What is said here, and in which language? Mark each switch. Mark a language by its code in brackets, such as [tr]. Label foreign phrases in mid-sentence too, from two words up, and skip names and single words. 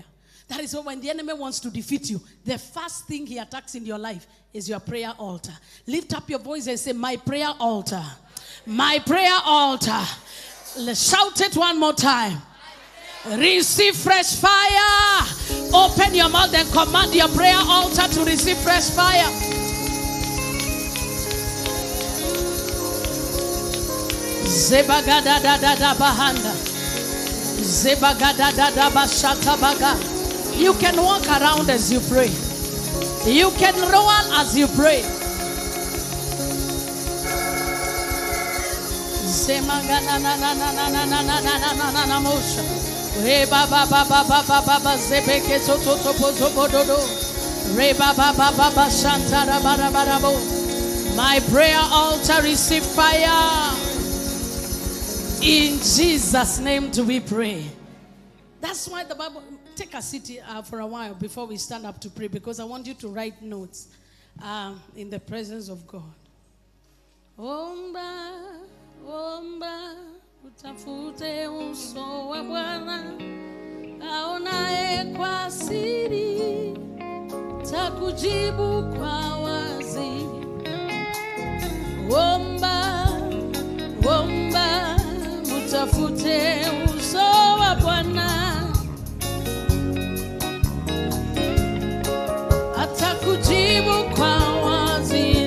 [en] That is why when the enemy wants to defeat you, the first thing he attacks in your life is your prayer altar. Lift up your voice and say, my prayer altar. My prayer altar. Let's shout it one more time. Receive fresh fire. Open your mouth and command your prayer altar to receive fresh fire. Zebagada da da da bahanda. Zebagada da da bashata baga. You can walk around as you pray. You can roll as you pray. Zemagana na na na na na na na na na na na mosha. Re ba ba ba ba ba ba ba ba zebeke to to to po to po do do. Re ba ba ba ba ba shanta ra ba ra ba ra bo. My prayer altar receive fire. In Jesus' name do we pray. That's why the Bible, take a seat for a while before we stand up to pray, because I want you to write notes in the presence of God. [sw] Omba, omba, utafute uso wa Bwana, aonaye kwa siri, takujibu kwa wazi. Omba, omba, utafute uso wa Bwana, atakujibu kwa wazi.